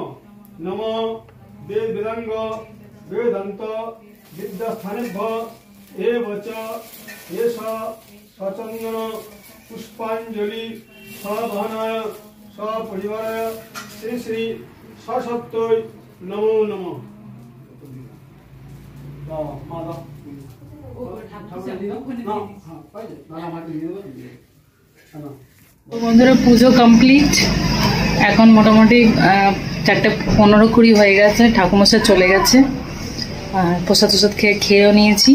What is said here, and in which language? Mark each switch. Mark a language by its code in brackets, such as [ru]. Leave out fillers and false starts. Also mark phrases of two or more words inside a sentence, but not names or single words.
[sa] नमः वेद वेदांग वेदांत विद्यास्थानेभ्यो एव च एष सचंदन पुष्पांजलि सभावनाय सपरिवाराय श्री श्री सरस्वती नमो नमः। [bn] তো বন্ধুরা পুজো কমপ্লিট, এখন মোটামুটি 4:15-20 হয়ে গেছে। ঠাকুমশাই চলে গেছে, আর প্রসাদ খেয়েও নিয়েছি।